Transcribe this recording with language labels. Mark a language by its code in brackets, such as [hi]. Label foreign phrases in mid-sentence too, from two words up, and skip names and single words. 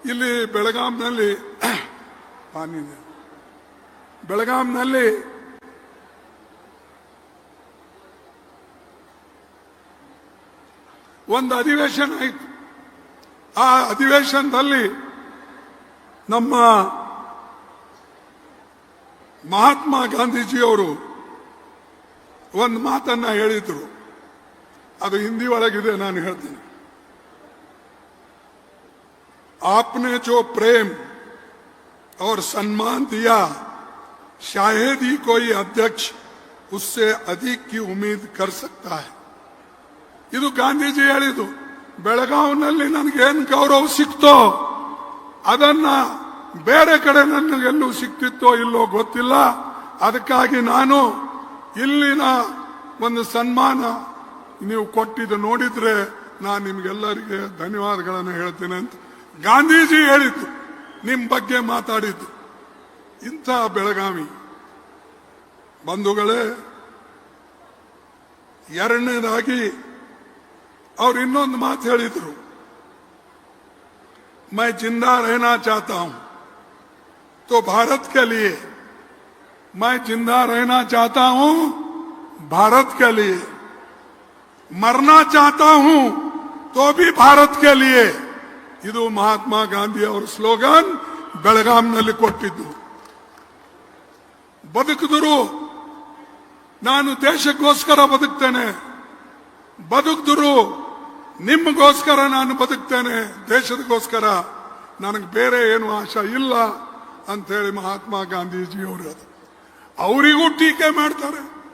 [kn] ಇಲ್ಲಿ ಬೆಳಗಾಂನಲ್ಲಿ ಒಂದು ಅಧಿವೇಶನ ಆಯಿತು. ಆ ಅಧಿವೇಶನದಲ್ಲಿ ನಮ್ಮ ಮಹಾತ್ಮ ಗಾಂಧೀಜಿಯವರು ಒಂದು ಮಾತನ್ನ ಹೇಳಿದ್ರು. ಅದು ಹಿಂದಿ ಒಳಗಿದೆ, ನಾನು ಹೇಳ್ತೀನಿ. [hi] आपने जो प्रेम और सम्मान दिया शायद ही कोई अध्यक्ष उससे अधिक की उम्मीद कर सकता है. [kn] ಇದು ಗಾಂಧೀಜಿ ಹೇಳಿದ್ದು. ಬೆಳಗಾವಿನಲ್ಲಿ ನನಗೇನು ಗೌರವ ಸಿಕ್ತೋ ಅದನ್ನ ಬೇರೆ ಕಡೆ ನನಗೆಲ್ಲೂ ಸಿಕ್ತಿತ್ತೋ ಇಲ್ಲೋ ಗೊತ್ತಿಲ್ಲ. ಅದಕ್ಕಾಗಿ ನಾನು ಇಲ್ಲಿನ ಒಂದು ಸನ್ಮಾನ ನೀವು ಕೊಟ್ಟಿದ್ದು ನೋಡಿದ್ರೆ ನಾನು ನಿಮ್ಗೆಲ್ಲರಿಗೆ ಧನ್ಯವಾದಗಳನ್ನು ಹೇಳ್ತೇನೆ ಅಂತ ಗಾಂಧೀಜಿ ಹೇಳಿದ್ದು, ನಿಮ್ಮ ಬಗ್ಗೆ ಮಾತಾಡಿದ್ದು. ಇಂಥ ಬೆಳಗಾವಿ ಬಂಧುಗಳೇ, ಎರಡನೇದಾಗಿ ಅವ್ರು ಇನ್ನೊಂದು ಮಾತು ಹೇಳಿದ್ರು. [hi] मैं जिंदा रहना चाहता हूं तो भारत के लिए, मैं जिंदा रहना चाहता हूं भारत के लिए, मरना चाहता हूं तो भी भारत के लिए. [kn] ಇದು ಮಹಾತ್ಮ ಗಾಂಧಿ ಅವರ ಸ್ಲೋಗನ್. ಬೆಳಗಾಂನಲ್ಲಿ ಕೊಟ್ಟಿದ್ದು. ಬದುಕಿದ್ರು ನಾನು ದೇಶಕ್ಕೋಸ್ಕರ ಬದುಕ್ತೇನೆ, ಬದುಕಿದ್ರು ನಿಮಗೋಸ್ಕರ ನಾನು ಬದುಕ್ತೇನೆ, ದೇಶದಗೋಸ್ಕರ, ನನಗೆ ಬೇರೆ ಏನು ಆಶಾ ಇಲ್ಲ ಅಂತ ಹೇಳಿ ಮಹಾತ್ಮ ಗಾಂಧೀಜಿಯವರು ಅದು ಅವರಿಗೂ ಟೀಕೆ ಮಾಡ್ತಾರೆ.